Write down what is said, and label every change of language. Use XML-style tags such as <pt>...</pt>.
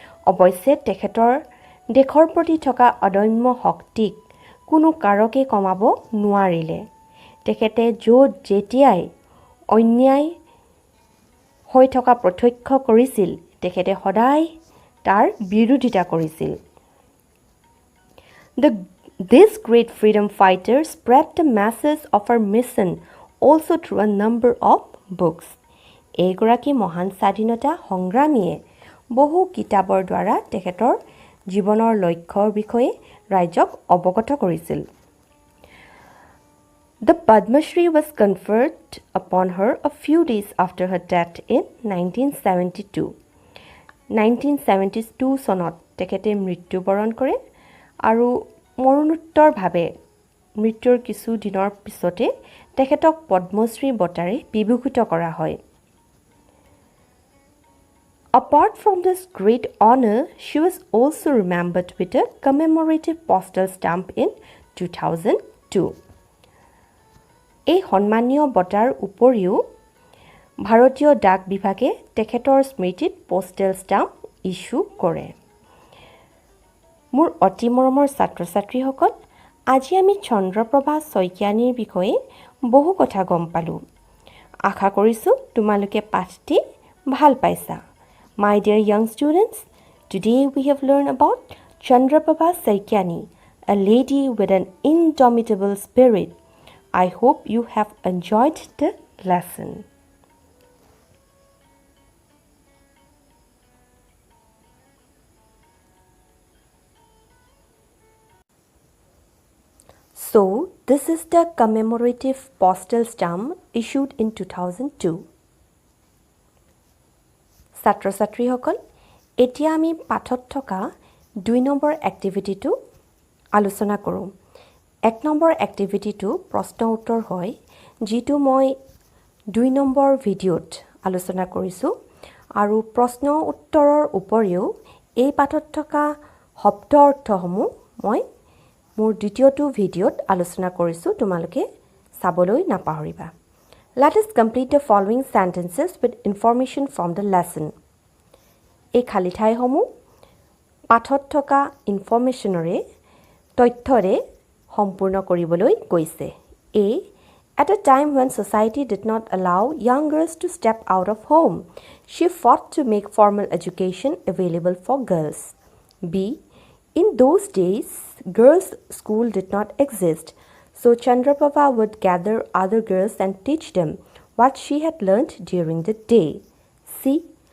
<as>অৱশ্যে তেখেতৰ দেশৰ প্ৰতি থকা অদম্য শক্তিক কোনো কাৰকে কমাব নোৱাৰিলে। তেখেতে য'ত যেতিয়াই অন্যায় হৈ থকা প্ৰত্যক্ষ কৰিছিল, তেখেতে সদায় তাৰ বিৰোধিতা কৰিছিল।</as> <en>This great freedom fighter spread the message of her mission also through a number of books.</en> <as>এইগৰাকী মহান স্বাধীনতা সংগ্ৰামীয়ে বহু কিতাপৰ দ্বাৰা তেখেতৰ জীৱনৰ লক্ষ্যৰ বিষয়ে ৰাইজক অৱগত কৰিছিল।</as> <en>The Padma Shri was conferred upon her a few days after her death in 1972.</en> <as>1972 চনত তেখেতে মৃত্যুবৰণ কৰে আৰু মৰণোত্তৰভাৱে মৃত্যুৰ কিছু দিনৰ পিছতে তেখেতক পদ্মশ্ৰী বঁটাৰে বিভূষিত কৰা হয়।</as> <en>Apart from this great honor, she was also remembered with a commemorative postal stamp in 2002.</en> <as>এই সন্মানীয় বঁটাৰ উপৰিও ভাৰতীয় ডাক বিভাগে তেখেতৰ স্মৃতিত পোষ্টেল ষ্টাম্প ইস্যু কৰে। মোৰ অতি মৰমৰ ছাত্ৰ ছাত্ৰীসকল, আজি আমি চন্দ্ৰপ্ৰভা শইকীয়ানীৰ বিষয়ে বহু কথা গম পালোঁ। আশা কৰিছোঁ তোমালোকে পাঠটি ভাল পাইছা।</as> <en>My dear young students, today we have learned about Chandraprabha Saikiani, a lady with an indomitable spirit. I hope you have enjoyed the lesson. So, this is the commemorative postal stamp issued in 2002.</en> <as>ছাত্ৰ ছাত্ৰীসকল, এতিয়া আমি পাঠত থকা 2 number এক্টিভিটিটো আলোচনা কৰোঁ। 1 number এক্টিভিটিটো প্ৰশ্ন উত্তৰ হয়, যিটো মই 2 নম্বৰ ভিডিঅ'ত আলোচনা কৰিছোঁ, আৰু প্ৰশ্ন উত্তৰৰ উপৰিও এই পাঠত থকা শব্দ অৰ্থসমূহ মই মোৰ দ্বিতীয়টো ভিডিঅ'ত আলোচনা কৰিছোঁ, তোমালোকে চাবলৈ নাপাহৰিবা।</as> <en>Let us complete the following sentences with information from the lesson.</en> <as>এই খালী ঠাইসমূহ পাঠত থকা ইনফৰমেশ্যনৰে তথ্যৰে সম্পূৰ্ণ কৰিবলৈ কৈছে।</as> <en>A. At a time when society did not allow young girls to step out of home, she fought to make formal education available for girls. B. In those days, girls' school did not exist, so Chandraprabha would gather other girls and teach them what she had learned during the day. C.</en>